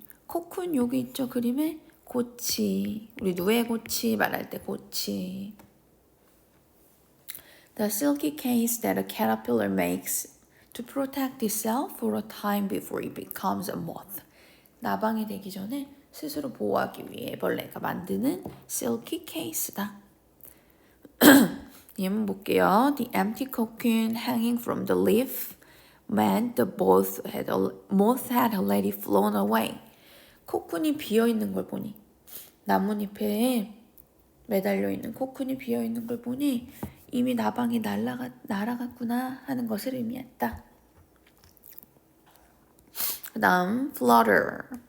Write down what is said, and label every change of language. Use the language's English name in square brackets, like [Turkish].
[Korean] 코쿤 여기 있죠 그림에 고치. 우리 누에고치 말할 때 고치. [English] The silky case that a caterpillar makes to protect itself for a time before it becomes a moth. [Korean] 나방이 되기 전에 스스로 보호하기 위해 벌레가 만드는 silky case다. 예문 볼게요. [English] The empty cocoon hanging from the leaf meant the moth had already flown away. [Korean] 코쿤이 비어있는 걸 보니 나뭇잎에 매달려 있는 코쿤이 비어있는 걸 보니 이미 나방이 날아갔구나 하는 것을 의미했다. 그 다음 flutter.